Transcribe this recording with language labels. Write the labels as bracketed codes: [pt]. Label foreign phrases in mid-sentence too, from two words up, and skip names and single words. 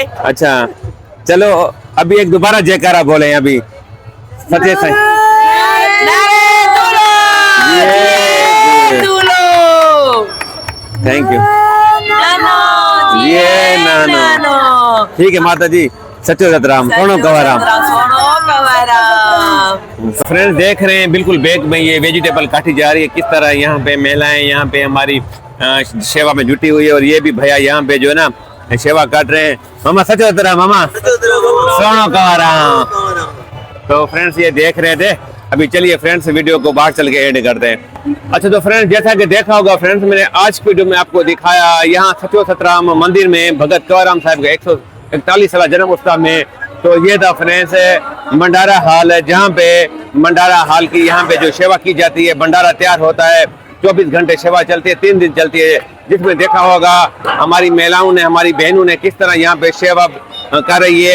[hi] अच्छा, चलो अभी एक दोबारा जयकारा बोले अभी। सच्चे साईं। नारे दूलो, [en] thank you. [hi] नानो, ये नानो। ठीक है माता जी, सचो सतराम, सोनो कंवराम। फ्रेंड्स देख रहे हैं बिल्कुल बैग में ये वेजिटेबल काटी जा रही है, किस तरह यहाँ पे महिलाएं यहाँ पे हमारी सेवा में जुटी हुई है। और ये भी भैया यहाँ पे जो है ना सेवा काट रहे हैं। मामा सचो सतराम, मामा सोनो कंवराम। तो फ्रेंड्स ये देख रहे थे। अभी चलिए फ्रेंड्स वीडियो को बाहर चल के एड करते हैं। अच्छा, तो फ्रेंड्स जैसा कि देखा होगा फ्रेंड्स, मैंने आज की वीडियो में आपको दिखाया यहाँ सचो सतराम मंदिर में भगत कंवराम साहब का 141वां जन्म उत्सव में। तो ये था फ्रेंड्स भंडारा हॉल है, जहाँ पे भंडारा हॉल की यहाँ पे जो सेवा की जाती है, भंडारा तैयार होता है, 24 घंटे सेवा चलती है, 3 दिन चलती है, जिसमें देखा होगा हमारी महिलाओं ने हमारी बहनों ने किस तरह यहाँ पे सेवा कर रही है।